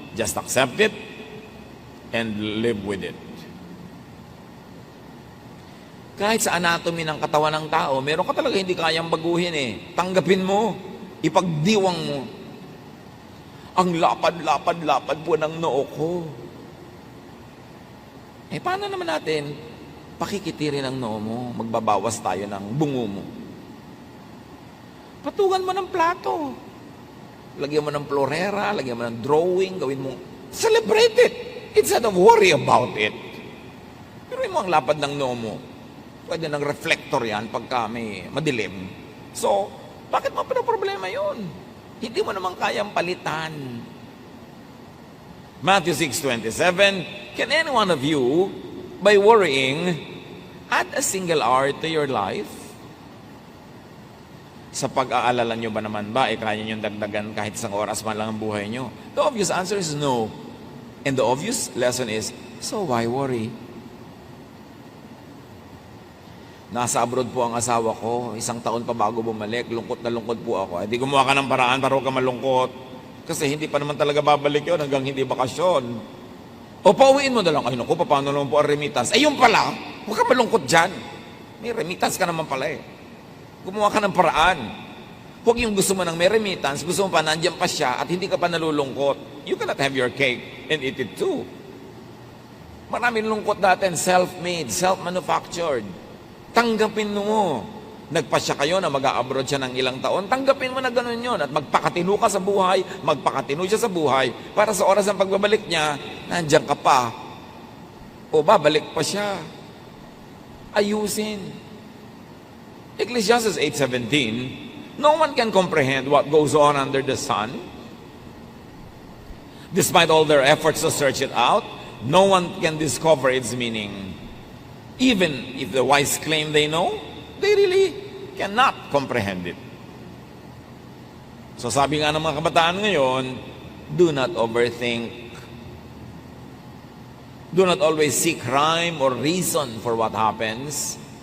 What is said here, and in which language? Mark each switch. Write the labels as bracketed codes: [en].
[en] Just accept it and live with it. [tl] Kahit sa anatomy ng katawan ng tao, meron ka talaga hindi kayang baguhin eh. Tanggapin mo. Ipagdiwang mo. Ang lapad-lapad-lapad po ng noo ko. Paano naman natin pakikitirin ang noo mo? Magbabawas tayo ng bungo mo. Patungan mo ng plato. Lagyan mo ng florera, lagyan mo ng drawing, gawin mo. [en] Celebrate it instead of worry about it. [tl] Pero mo ang lapad ng noo mo. Pwede ng reflector yan pagka may madilim. So, bakit mo pinaproblema yun? Hindi mo naman kayang palitan. [en] Matthew 6:27, can any one of you, by worrying, add a single hour to your life? [tl] Sa pag-aalala nyo ba naman ba, kaya nyo dagdagan kahit isang oras man lang ang buhay nyo? [en] The obvious answer is no. And the obvious lesson is, so why worry? [tl] Nasa abroad po ang asawa ko, 1 taon pa bago bumalik, lungkot na lungkot po ako. Di gumawa ka ng paraan para huwag ka malungkot. Kasi hindi pa naman talaga babalik yun hanggang hindi bakasyon. O pauwiin mo na lang, ay naku, paano naman po ang remittance? Yun pala, huwag ka malungkot dyan. May remittance ka naman pala eh. Gumawa ka ng paraan. Huwag yung gusto mo ng may remittance, gusto mo pa nandiyan pa siya at hindi ka pa nalulungkot. [en] You cannot have your cake and eat it too. [tl] Maraming lungkot natin, [en] self-made, self-manufactured. [tl] Tanggapin mo. Nagpasya kayo na mag-a-abroad siya ng ilang taon, tanggapin mo na gano'n yun. At magpakatino ka sa buhay, magpakatino siya sa buhay, para sa oras ng pagbabalik niya, nandiyan ka pa. O babalik pa siya. Ayusin. [en] Ecclesiastes 8:17, no one can comprehend what goes on under the sun. Despite all their efforts to search it out, no one can discover its meaning. Even if the wise claim they know, they really cannot comprehend it. [tl] So sabi nga ng mga kabataan ngayon, [en] do not overthink. Do not always seek rhyme or reason for what happens.